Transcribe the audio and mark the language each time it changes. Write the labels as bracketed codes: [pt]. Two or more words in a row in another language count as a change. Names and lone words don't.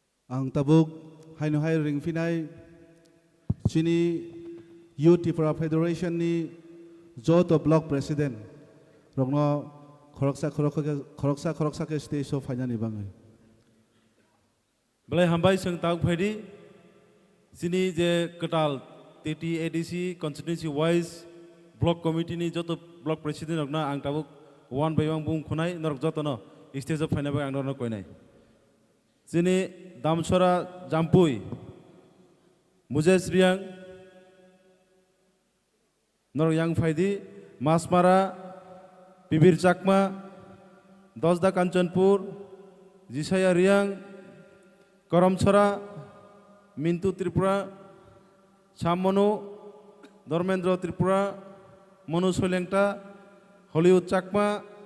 [trp] Ang tabuk haino hai ringfinai chini Youth Tripura Federation ni Joto [en] Block President [trp] rongno khoroksa ke stage of hainani bangai. Belai hambai seng tahu phadi sini je ketal TT ADC [en] constituency wise block committee [trp] ni joto [en] block president [trp] rokna ang tabuk [en] one by one [trp] bung khunai norok joto no stage of hainai bang ang norok koinai. Sini Damsora Jampui Mujes Riang Norok yang phadi Masmara Bibir Chakma Dosda Kanchanpur Jisaya Riang Karamchora Mintu Tripura Chamonu Dormendro Tripura Monu Solengta Hollywood Chakma